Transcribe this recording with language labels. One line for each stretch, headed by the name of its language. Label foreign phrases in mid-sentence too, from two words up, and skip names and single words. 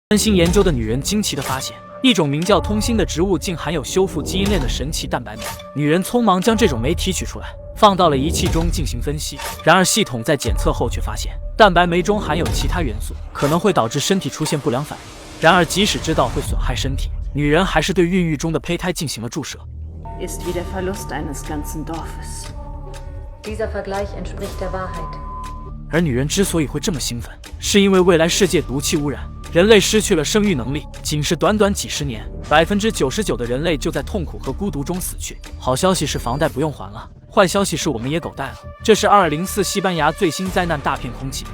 Chinese: 专心研究的女人惊奇地发现，一种名叫通心的植物竟含有修复基因链的神奇蛋白酶。女人匆忙将这种酶提取出来，放到了仪器中进行分析。然而系统在检测后却发现，蛋白酶中含有其他元素，可能会导致身体出现不良反应。然而即使知道会损害身体，女人还是对孕育中的胚胎进行了注射。
German: Ist wie der Verlust eines ganzen Dorfes. Dieser Vergleich entspricht der Wahrheit.
Chinese: 而女人之所以会这么兴奋，是因为未来世界毒气污染，人类失去了生育能力。仅是短短几十年，99%的人类就在痛苦和孤独中死去。好消息是房贷不用还了，坏消息是我们也狗带了。这是2004西班牙最新灾难大片空气。